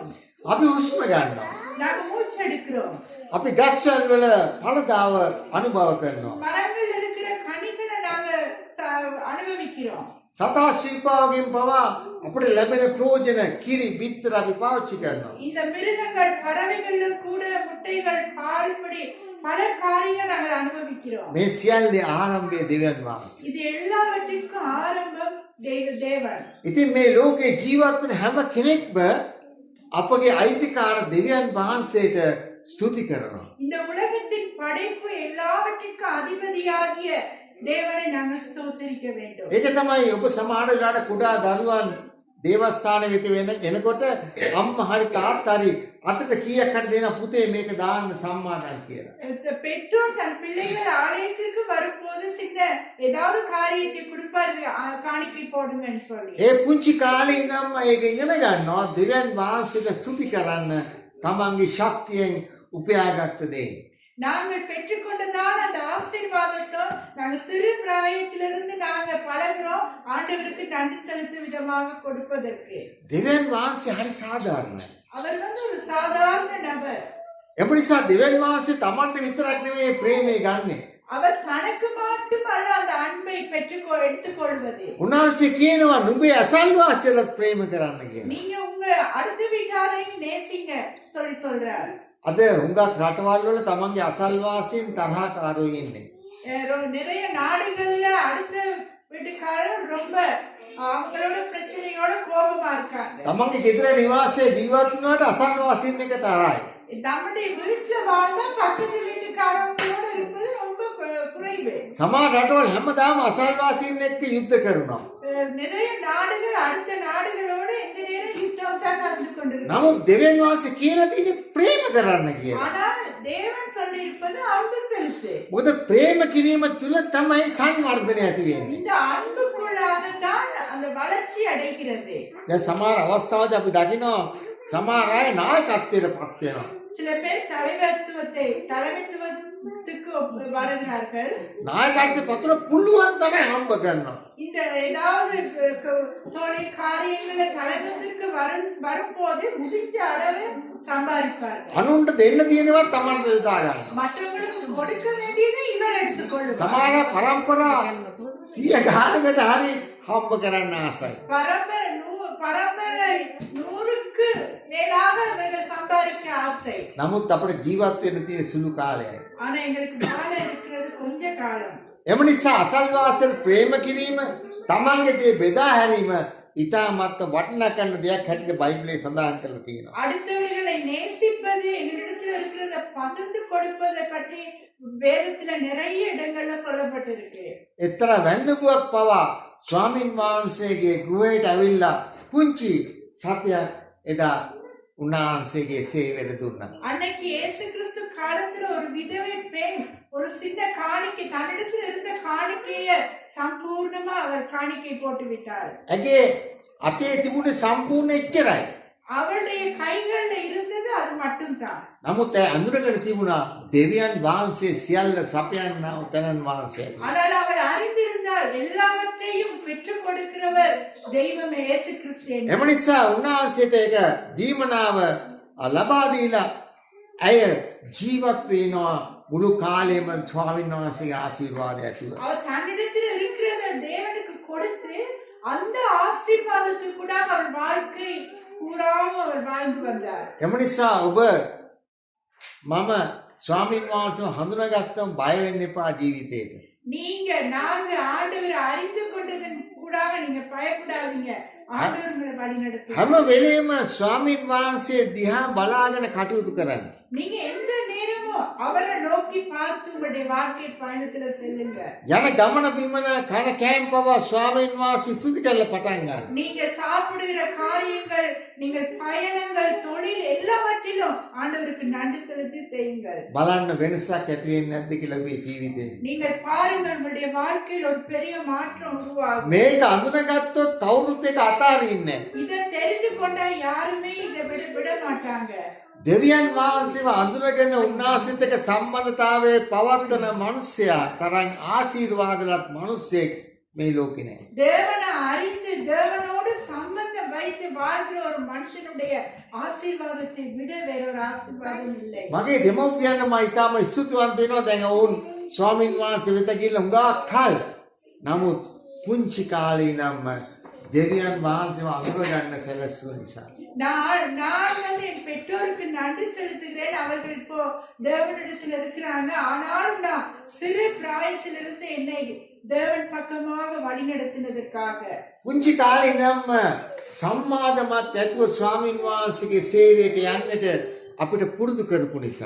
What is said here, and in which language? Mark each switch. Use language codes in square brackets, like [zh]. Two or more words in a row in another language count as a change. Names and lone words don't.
[si] අපි හුස්ම ගන්නවා. [ta] நாங்கள் மூச்செடுக்கிறோம். [si] අපි ගස්වැල් වල ඵලදාව අනුභව කරනවා. [ta] மரங்கள் இருக்கிற கனிகளை நாங்கள் அனுபவிக்கிறோம். [si] සතා ශිල්පාවගෙන් පවා අපිට ලැබෙන ප්‍රයෝජන කිරි බිත්තර අපි පාවිච්චි කරනවා. [ta] இந்த மிருகங்கள் பறவைகள் கூட முட்டைகள் பால்படி பல காரியங்கள் நாங்கள் அனுபவிக்கிறோம். [si] මේ සියල්ලේ ආරම්භය දෙවියන් වහන්සේ. [ta] இது எல்லாவற்றிற்கும் ஆரம்பம் தேவன். [si] ඉතින් මේ ලෝකේ ජීවත් වෙන හැම කෙනෙක්ම අපගේ අයිතිකාර දෙවියන් වහන්සේට ස්තුති කරනවා. [ta] இந்த உலகத்தின் படைப்பு எல்லாவற்றிற்கும் அதிபதியாகிய தேவனை நாங்கள் ஸ்தோத்திரிக்க வேண்டும். [si] ඒක තමයි ඔබ සමහර වෙලාවට කුඩා දරුවන් දේවස්ථාන වෙත එනකොට අම්මා හරි තාත්තා හරි අතට කීයක් හරි දෙන පුතේ මේක දාන්න සම්මාදන් කියලා. [ta] பெற்றோர் தன் பிள்ளைகள் ஆலயத்திற்கு வரும்போது சின்ன ஏதாவது காரியத்தை கொடுப்பாரு காணிக்கை போடுங்கன்னு சொல்லி. [si] ඒ පුංචි කාලේ ඉඳන්ම ඒක ඉගෙන ගන්නවා දෙවියන් වහන්සේට ස්තුති කරන්න තමන්ගේ ශක්තියෙන් උපයාගත්ත දේ. [ta] நாங்கள் பெற்றுக்கொண்டதான அந்த ஆசீர்வாதத்தை நாங்க சிறு பிராயத்திலிருந்து நாங்க பழகிறோம் ஆண்டவருக்கு நன்றி செலுத்தும் விதமாக கொடுப்பதற்கு. [si] දෙවියන් වහන්සේ හරි සාධාරණයි. [ta] அவர் ஒரு சாதாரண நபர். [si] ඒ නිසා දෙවියන් වහන්සේ තමන්ට විතරක් නෙවෙයි ප්‍රේමය ගන්නෙ. [ta] அவர் தனக்கு மட்டுமல்ல அந்த அன்பை எடுத்துக்கொள்வது. [si] උන්වහන්සේ කියනවා නුඹේ අසල්වාසියලත් ප්‍රේම කරන්න කියලා. [ta] நீங்க உங்க அடுத்த வீட்டாரையும் நேசிங்க சொல்லி சொல்றார். [si] අද හුඟක් රටවල් වල තමන්ගේ අසල්වාසීන් තරහකාරයෝ ඉන්නේ. [ta] நிறைய நாடுகள்ல அடுத்த வீட்டுக்காரர் ரொம்ப அவங்களோட பிரச்சனையோட கோபமா இருக்காங்க. [si] තමන්ගේ ගෙදර නිවාසයේ ජීවත් වුණාට අසල්වාසීන් එක තරහයි. [ta] நம்முடைய வீட்டுல வாழ்ந்தா பக்கத்து வீட்டுக்காரங்களோட இருப்பது ரொம்ப குறைவு. [si] සමහර රටවල් හැමදාම අසල්වාසීන් එක්ක යුද්ධ කරනවා. [ta] நிறைய நாடுகள் அடுத்த நாடுகளோட எந்த நேரம் யுத்தம் தான் நடந்து கொண்டிருக்கு. [si] නමුත් දෙවියන් වහන්සේ කියලා තියෙන්නේ ප්‍රේම කරන්න කියලා. [ta] ஆனால் தேவன் சொல்லி இருப்பது அன்பு செலுத்து. [si] මොකද ප්‍රේම කිරීම තුළ තමයි සංවර්ධනය ඇති වෙන්නේ. [ta] இந்த அன்புக்குள்ளாக தான் அந்த வளர்ச்சி அடைகிறது. [si] දැන් සමහර අවස්ථාවලදී අපි දකිනවා සමහර අය නායකත්වයට පත් වෙනවා. [ta] சில பேர் தலைமைத்துவத்துக்கு வருகிறார்கள். [si] නායකත්වයට පත්වන පුළුවන් තරම් හම්බ කරනවා. [ta] இந்த ஏதாவது தொழில் காரியங்களை தலைமைத்துக்கு வரும்போது முடிஞ்ச அளவு சம்பாதிப்பார்கள். [si] අනුන්ට දෙන්න තියෙනවා තමන්ට යොදා ගන්න. [ta] மற்றவங்களுக்கு கொடுக்க வேண்டியதை இவர் எடுத்துக்கொள்வார். [si] සමහර පරම්පරා 100 ගානකට හරි හම්බ කරන්න ආසයි. [ta] பரம்பரை 100க்கு மேலாக இவர்கள் சம்பாதிக்க ஆசை. [si] නමුත් අපිට ජීවත් වෙන්න තියෙන සුළු කාලයයි. [ta] ஆனா எங்களுக்கு வாழ இருக்கிறது கொஞ்ச காலம். [si] එම නිසා අසල්වාසල් ප්‍රේම කිරීම තමන්ගේ දේ බෙදා හැරීම ඉතාමත් වටිනාකම් දෙයක් හැටියට බයිබලයේ සඳහන් කරලා තියෙනවා. [ta] அடுத்தவர்களை நேசிப்பது எங்களிடத்தில் இருக்கிறத பகிர்ந்து கொடுப்பதை பற்றி வேதத்துல நிறைய இடங்கள்ல சொல்லப்பட்டிருக்கு. [si] එතර වැඳපුවක් පවා ස්වාමින් වහන්සේගේ ගෘහයට ඇවිල්ලා පුංචි සත්‍යයක් එදා උන්වහන්සේගේ සේවයට දුන්නා. [ta] அன்னைக்கு இயேசு கிறிஸ்து காலத்துல ஒரு விதவை பெண் ஒரு சின்ன காணிக்கை தன்னிடத்தில் இருந்த காணிக்கையை சம்பூர்ணமா அவர் காணிக்கை போட்டு விட்டார். [si] ඇගේ අතේ තිබුණේ සම්පූර්ණ එච්චරයි. [ta] அவளுடைய கைகள்ல இருந்தது அது மட்டும்தான். [si] නමුත් ඒ අඳුරගෙන තිබුණා දෙවියන් වහන්සේ සියල්ල සපයන්නා උතනන් වහන්සේ. [ta] ஆனால் அவள் அறிந்திருந்தால் எல்லாவற்றையும் பெற்றுக் கொடுக்கிறவர் தெய்வம் இயேசு கிறிஸ்து. [si] එම නිසා උන්වහන්සේට ඒක දීමනාව ලබා දීලා ඇය ජීවත් වෙනවා මුළු කාලෙම ස්වාමීන් වහන්සේගේ ආශිර්වාදය ඇතුව. [ta] அவர் தன்னிடத்தில் இருக்கிறத தேவனுக்கு கொடுத்து அந்த ஆசீர்வாதத்தை கூட அவர் வாழ்க்கை கூறாம அவர் வாழ்ந்து வந்தார். [si] එම නිසා ඔබ මම ස්වාමීන් වහන්සේව හඳුනාගත්තම බය වෙන්න එපා ජීවිතේට. [ta] நாங்க ஆண்டவரை அறிந்து கொண்டதன் கூடாக நீங்க பயப்படாதீங்க. ஆண்டவர் உங்களை வழி நடத்துவார். [si] හැම වෙලේම ස්වාමීන් වහන්සේ දිහා බලාගෙන කටයුතු කරන්න. [ta] நீங்க எந்த நேரமும் அவரை நோக்கி பார்த்து உங்களுடைய வாழ்க்கை பயணத்துல செல்லுங்க. [si] යන ගමන බිමන කන කෑම් පවා ස්වාමීන් වහන්සේ ස්තුති කරලා පටන් ගන්න. [ta] நீங்க சாப்பிடுகிற காரியங்கள் நீங்கள் பயணங்கள் தொழில் எல்லாவற்றிலும் ஆண்டவருக்கு நன்றி செலுத்தி செய்யுங்கள். [si] බලන්න වෙනසක් ඇති වෙන්නේ නැද්ද කියලා ඔබේ ජීවිතේ. [ta] நீங்கள் பாருங்கள் உங்களுடைய வாழ்க்கையில் ஒரு பெரிய மாற்றம் உருவாகும். [si] මේක අඳුනගත්තොත් කවුරුත් එක අතාරින්නේ නැහැ. [ta] இதை தெரிந்து கொண்டா யாருமே இதை விட மாட்டாங்க. [si] දෙවියන් වහන්සේව අඳුනගෙන උන්වහන්සේත් එක්ක සම්බන්ධතාවයේ පවත්වන මිනිසයා තරම් ආශිර්වාදලත් මිනිසෙක් මේ ලෝකේ නැහැ. [ta] தேவனை அறிந்து தேவனோடு சம்பந்தம் வைத்து வாழ்கிற ஒரு மனுஷனுடைய ஆசீர்வாதத்தை விட வேறொரு ஆசீர்வாதம் இல்லை. [si] මගේ දෙමව්පියන් මම ඉතාම ස්තුතිවන්ත වෙනවා. දැන් ඔවුන් ස්වාමීන් වහන්සේ වෙත ගිහිල්ලා හුඟක් කල් නමුත් පුංචි කාලේ ඉඳන්ම දෙවියන් වහන්සේව අඳුරගන්න සැලැස්සුව නිසා. [ta] நான் என் பெற்றோருக்கு நன்றி செலுத்துகிறேன். அவர்கள் இப்போ தேவனிடத்தில் இருக்கிறாங்க. ஆனாலும் நான் சிறு பிராயத்திலிருந்து என்னை தேவன் பக்கமாக வழி நடத்தினதற்காக [si] පුංචි කාලේ ඉඳන්ම සම්මාදමත් ඇතුව ස්වාමීන් වහන්සේගේ සේවයට යන්නට අපිට පුරුදු කරපු නිසා.